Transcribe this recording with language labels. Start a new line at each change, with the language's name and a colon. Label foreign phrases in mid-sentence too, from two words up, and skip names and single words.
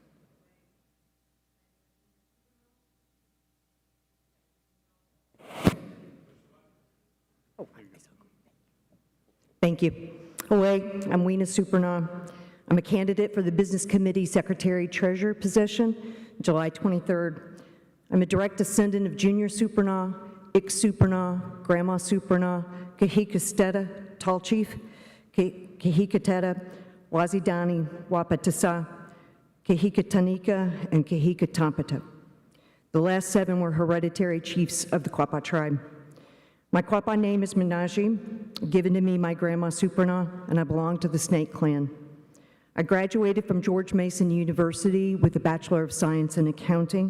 English: Thank you. Hello, I'm Weena Supernaw. I'm a candidate for the Business Committee Secretary Treasurer position, July 23rd. I'm a direct descendant of Junior Supernaw, Ik Supernaw, Grandma Supernaw, Kahika Steta, Tall Chief, Kahika Teta, Wazidani, Wapatasa, Kahika Tanika, and Kahika Tampata. The last 7 were hereditary chiefs of the Quapaw tribe. My Quapaw name is Menaji, given to me by Grandma Supernaw, and I belong to the Snake Clan. I graduated from George Mason University with a Bachelor of Science in Accounting.